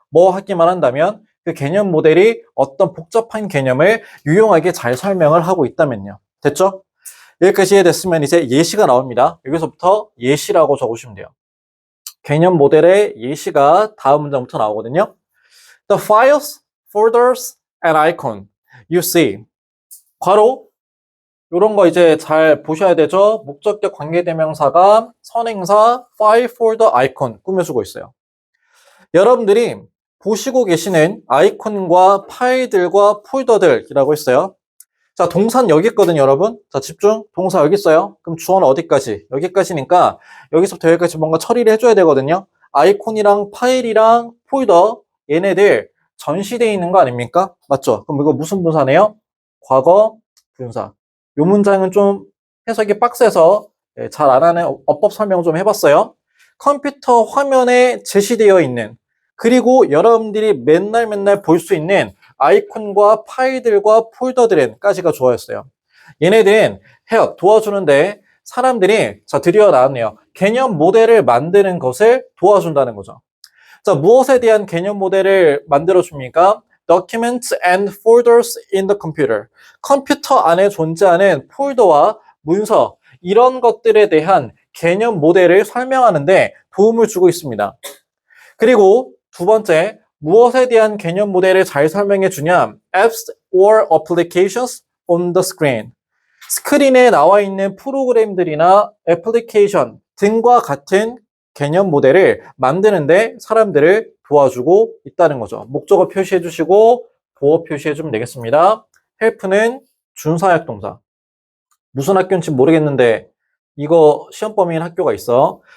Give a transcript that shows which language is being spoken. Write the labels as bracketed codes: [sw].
[ko] 뭐 하기만 한다면 그 개념 모델이 어떤 복잡한 개념을 유용하게 잘 설명을 하고 있다면요. 됐죠? 여기까지 이해됐으면 이제 예시가 나옵니다. 여기서부터 예시라고 적으시면 돼요. 개념 모델의 예시가 다음 문장부터 나오거든요. [en] The files, folders, and icon you see. [ko] 괄호 이런 거 이제 잘 보셔야 되죠. 목적격 관계대명사가 선행사, file, folder, icon 꾸며주고 있어요. 여러분들이 보시고 계시는 아이콘과 파일들과 폴더들이라고 했어요. 자, 동사는 여기 있거든요, 여러분. 자, 집중. 동사 여기 있어요. 그럼 주어는 어디까지? 여기까지니까 여기서부터 여기까지 뭔가 처리를 해줘야 되거든요. 아이콘이랑 파일이랑 폴더 얘네들 전시되어 있는 거 아닙니까? 맞죠? 그럼 이거 무슨 분사네요? 과거 분사. 요 문장은 좀 해석이 빡세서 잘 안 하는 어법 설명 좀 해봤어요. 컴퓨터 화면에 제시되어 있는 그리고 여러분들이 맨날 볼 수 있는 아이콘과 파일들과 폴더들은까지가 주어였어요. 얘네들은 help, 도와주는데 사람들이 자 드디어 나왔네요. 개념 모델을 만드는 것을 도와준다는 거죠. 자, 무엇에 대한 개념 모델을 만들어줍니까? [en] Documents and folders in the computer. [ko] 컴퓨터 안에 존재하는 폴더와 문서 이런 것들에 대한 개념 모델을 설명하는데 도움을 주고 있습니다. 그리고 두 번째, 무엇에 대한 개념 모델을 잘 설명해 주냐? [en] Apps or applications on the screen. [ko] 스크린에 나와 있는 프로그램들이나 애플리케이션 등과 같은 개념 모델을 만드는데 사람들을 도와주고 있다는 거죠. 목적어 표시해 주시고 보어 표시해 주면 되겠습니다. help는 준사역 동사. 무슨 학교인지 모르겠는데 이거 시험 범위인 학교가 있어.